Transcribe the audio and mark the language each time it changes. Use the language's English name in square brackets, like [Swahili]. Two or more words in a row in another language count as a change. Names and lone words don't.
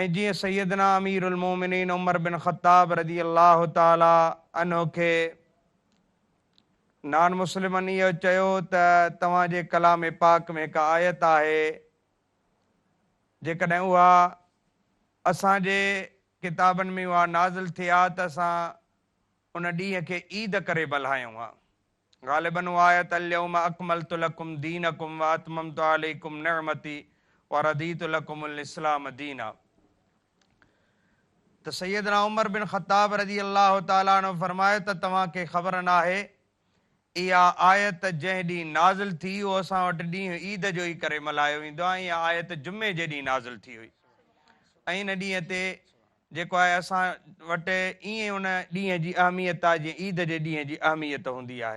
[Sindhi] ऐं जीअं सैयदना अमीरुल मोमिनीन उमर बिन ख़त्ताब [Arabic] رضي الله تعالى عنه [Sindhi] खे नान मुस्लिमनि इहो चयो त तव्हांजे कलाम पाक में हिकु आयत आहे, जेकॾहिं उहा असांजे किताबनि में उहा नाज़िल थी आहे त असां उन ॾींहं खे ईद करे बल्हायूं हा। ग़ालिबन उहा आयत [Arabic] اليوم أكملت لكم دينكم وأتممت عليكم نعمتي ورضيت لكم الإسلام دينا. [Sindhi] त सैयदना उमर बिन ख़त्ताब [Arabic] رضي الله تعالى عنه [Sindhi] फरमायो त तव्हांखे ख़बर न आहे इहा आयत जंहिं ॾींहुं नाज़िल थी उहो असां वटि ॾींहुं ईद जो ई करे मल्हायो वेंदो आहे। इहा आयत जुमे जे ॾींहुं नाज़िल थी हुई ऐं हिन ॾींहं ते जेको आहे असां वटि ईअं उन ॾींहं जी अहमियत आहे जीअं ईद जे ॾींहं जी अहमियत हूंदी आहे।